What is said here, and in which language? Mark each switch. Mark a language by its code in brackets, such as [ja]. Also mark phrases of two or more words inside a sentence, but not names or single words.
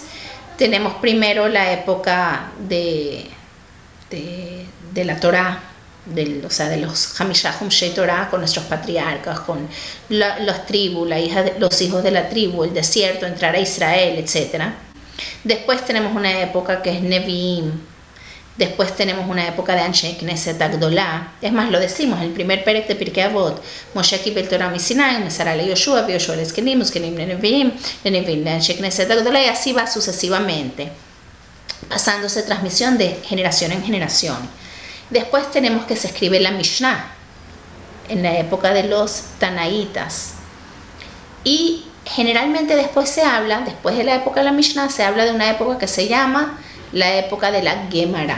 [es] Tenemos primero la época de la Torah, de los [he] חמישה חומשי תורה, [es] con nuestros patriarcas, con las tribus, los hijos de la tribu, el desierto, entrar a Israel, etc. Después tenemos una época que es Nevi'im. Después tenemos una época de [he] אנשי כנסת הגדולה. [es] Es más, lo decimos, el primer perek de Pirkei Avot, [he] משה קיבל תורה מסיני ומסרה ליהושע יהושע לזקנים זקנים לנביאים לאנשי כנסת הגדולה, [es] y así va sucesivamente, pasándose transmisión de generación en generación. Después tenemos que se escribe la Mishnah, en la época de los Tanaitas. Y generalmente después de la época de la Mishnah, se habla de una época que se llama la época de la Gemara.